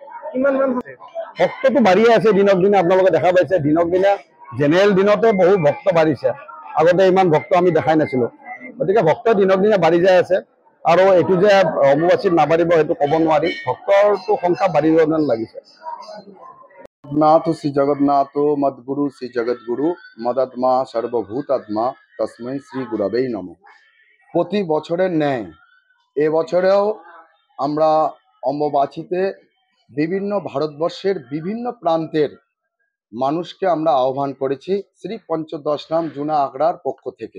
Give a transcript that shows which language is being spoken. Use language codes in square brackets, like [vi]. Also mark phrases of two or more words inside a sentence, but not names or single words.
[as] ভক্তটো বাঢ়িয়ে আছে দিনক দিনে। আপোনালোকে দেখা পাইছে, দিনক দিনে জেনেৰেল দিনতে বহু ভক্ত বাঢ়িছে। আগতে ইমান ভক্ত আমি দেখাই নাছিলোঁ। গতিকে ভক্ত দিনক দিনে বাঢ়ি যাই আছে। আৰু এইটো যে অম্বুবাচীত নাবাঢ়িব সেইটো ক'ব নোৱাৰি, ভক্তৰটো সংখ্যা বাঢ়িব যেন লাগিছে। [sa] জগন্নাথ শ্রী জগন্নাথ মদ্গুরু শ্রী জগৎগুরু মদাত্মা সর্বভূতাত্মা তস্मै শ্রী গুরবেই নমঃ। [bn] প্রতি বছরের ন্যায় এবছরেও আমরা অম্বুবাচীতে বিভিন্ন ভারতবর্ষের বিভিন্ন প্রান্তের মানুষকে আমরা আহ্বান করেছি শ্রী পঞ্চদশনাম জুনা আখড়ার পক্ষ থেকে।